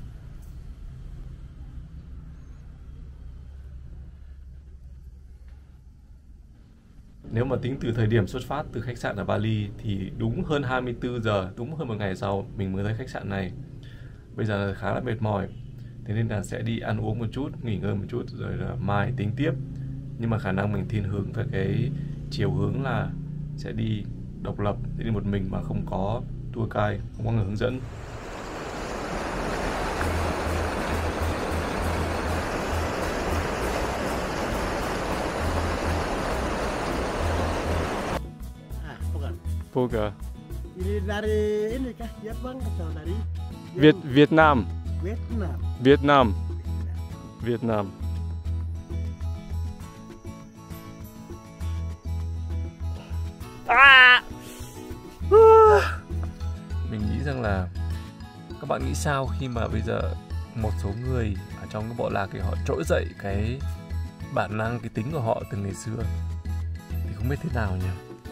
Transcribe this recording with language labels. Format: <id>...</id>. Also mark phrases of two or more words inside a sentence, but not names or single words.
<vi>Nếu mà tính từ thời điểm xuất phát từ khách sạn ở Bali thì đúng hơn 24 giờ, đúng hơn một ngày sau mình mới tới khách sạn này. Bây giờ là khá là mệt mỏi, thế nên là sẽ đi ăn uống một chút, nghỉ ngơi một chút rồi là mai tính tiếp. Nhưng mà khả năng mình thiên hướng về cái chiều hướng là sẽ đi độc lập, sẽ đi một mình mà không có</vi> <en>tour guide,</en> <vi>không có người hướng dẫn. Poga.</vi> <id>Ini dari ini kah? Ya bang atau dari Vietnam. Vietnam. Vietnam. Vietnam.</id> <vi>Mình nghĩ rằng là các bạn nghĩ sao khi mà bây giờ một số người ở trong cái bộ lạc thì họ trỗi dậy cái bản năng, cái tính của họ từ ngày xưa, thì không biết thế nào nhỉ?</vi>